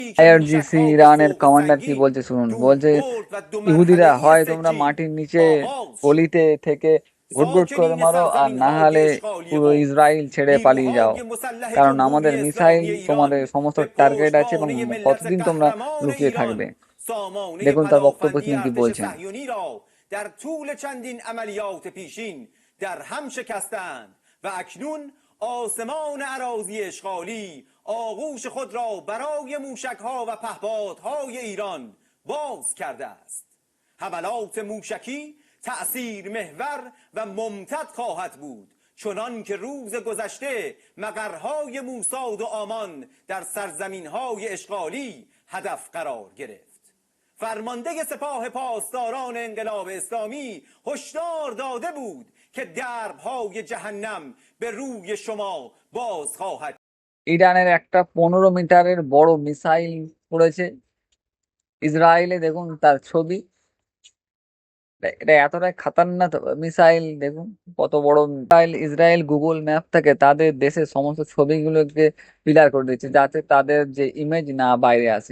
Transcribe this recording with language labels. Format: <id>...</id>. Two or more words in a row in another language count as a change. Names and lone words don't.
<bn>আইআরজিসি ইরানের কমান্ডার কি বলছে শুনুন, বলছে ইহুদিরা হয় তোমরা মাটির নিচে গলিতে থেকে ঘুটঘুট করে মারো, আর না হলে পুরো ইসরায়েল ছেড়ে পালিয়ে যাও, কারণ আমাদের মিসাইল তোমাদের সমস্ত টার্গেট আছে এবং কতদিন তোমরা লুকিয়ে থাকবে। দেখুন তার বক্তব্য তিনি কি বলছেন।</bn> <fa>در طول چندین عملیات پیشین در هم شکستند و اکنون آسمان اراضی اشغالی آغوش خود را برای موشک‌ها و پهپادهای ایران باز کرده است. حملات موشکی تأثیر محور و ممتد خواهد بود، چنان که روز گذشته مقرهای موساد و آمان در سرزمین‌های اشغالی هدف قرار گرفت. فرمانده سپاه پاسداران انقلاب اسلامی هشدار داده بود که درب‌های جهنم به روی شما باز خواهد.</fa> <bn>ইরানের একটা 15 মিটারের বড় মিসাইল পড়েছে ইসরায়েলে, দেখুন তার ছবি। এটা এতটাই খাতারনাক মিসাইল, দেখুন কত বড় মিসাইল। ইসরায়েল গুগল ম্যাপ থেকে তাদের দেশের সমস্ত ছবিগুলোকে ক্লিয়ার করে দিচ্ছে, যাতে তাদের যে ইমেজ না বাইরে আসে।</bn>